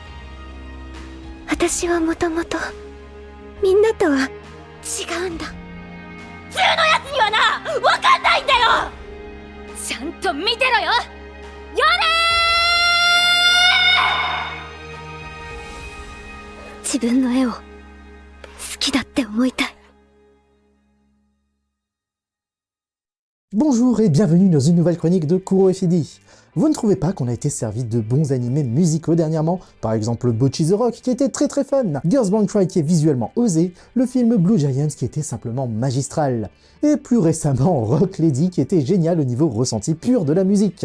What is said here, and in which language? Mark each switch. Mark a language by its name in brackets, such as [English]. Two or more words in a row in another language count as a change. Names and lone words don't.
[Japanese] 私はもともとみんなとは違うんだ。普通のやつにはな、わかんないんだよ。ちゃんと見てろよ、夜。自分の絵を好きだって思いたい。 [French] Bonjour et bienvenue dans une nouvelle chronique de Kuro FD. Vous ne trouvez pas qu'on a été servi de bons animés musicaux dernièrement? Par exemple Bocchi the Rock qui était très fun, Girls Band Cry qui est visuellement osé, le film Blue Giants qui était simplement magistral, et plus récemment Rock Lady qui était génial au niveau ressenti pur de la musique.